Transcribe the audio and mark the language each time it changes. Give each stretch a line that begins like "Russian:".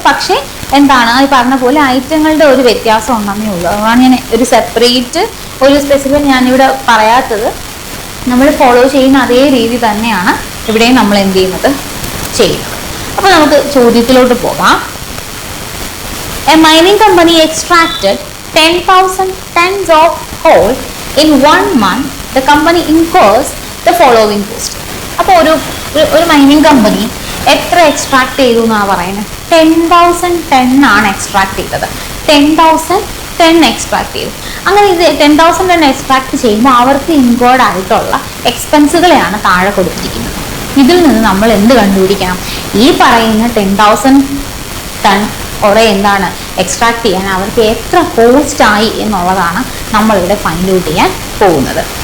Malayalam: പക്ഷേ എന്താണ് ഈ പറഞ്ഞ പോലെ ഐറ്റങ്ങളുടെ ഒരു വ്യത്യാസം ഉണ്ടെന്നേ ഉള്ളൂ. അതാണ് ഞാൻ ഒരു സെപ്പറേറ്റ് ഒരു സ്പെസിഫിക് ഞാനിവിടെ പറയാത്തത്. നമ്മൾ ഫോളോ ചെയ്യുന്ന അതേ രീതി തന്നെയാണ് ഇവിടെയും നമ്മൾ എന്ത് ചെയ്യുന്നത് അപ്പോൾ നമുക്ക് ചോദ്യത്തിലോട്ട് പോകാം.
English: A mining company extracted 10,000 tons of coal in 1 month. The company incurs the following cost.
Malayalam: അപ്പോൾ ഒരു മൈനിങ് കമ്പനി എത്ര എക്സ്ട്രാക്ട് ചെയ്തു എന്നാണ് പറയുന്നത്? 10,010 ആണ് എക്സ്ട്രാക്ട് ചെയ്തത്. 10,010 എക്സ്ട്രാക്ട് ചെയ്തു. അങ്ങനെ ഇത് 10,010 എക്സ്ട്രാക്ട് ചെയ്യുമ്പോൾ അവർക്ക് ഇൻകോർഡ് ആയിട്ടുള്ള എക്സ്പെൻസുകളെയാണ് താഴെ കൊടുത്തിരിക്കുന്നത്. ഇതിൽ നിന്ന് നമ്മൾ എന്ത് കണ്ടുപിടിക്കണം? ഈ പറയുന്ന 10,000 ടൺ കുറെ എന്താണ് എക്സ്ട്രാക്ട് ചെയ്യാൻ അവർക്ക് എത്ര കോസ്റ്റ് ആയി എന്നുള്ളതാണ് നമ്മളിവിടെ ഫൈൻഡ് ഔട്ട് ചെയ്യാൻ പോകുന്നത്.